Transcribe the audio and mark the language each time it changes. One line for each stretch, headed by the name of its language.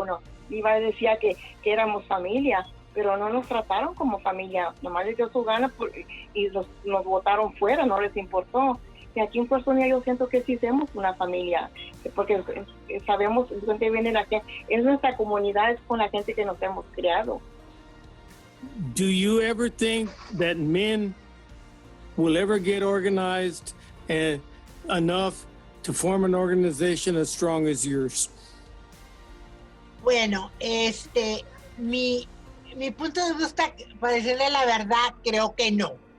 Spanish: Bueno, Iba decía que éramos familia, pero no nos trataron como familia, nomás les dio su gana y nos botaron fuera, no les importó. Y aquí en Fuerza Unida yo siento que sí somos una familia, porque sabemos de dónde viene la gente, es nuestra comunidad, es con la gente que nos hemos creado.
English: Do you ever think that men will ever get organized enough to form an organization as strong as yours?
Spanish: Bueno, mi punto de vista, para decirle la verdad, creo que no.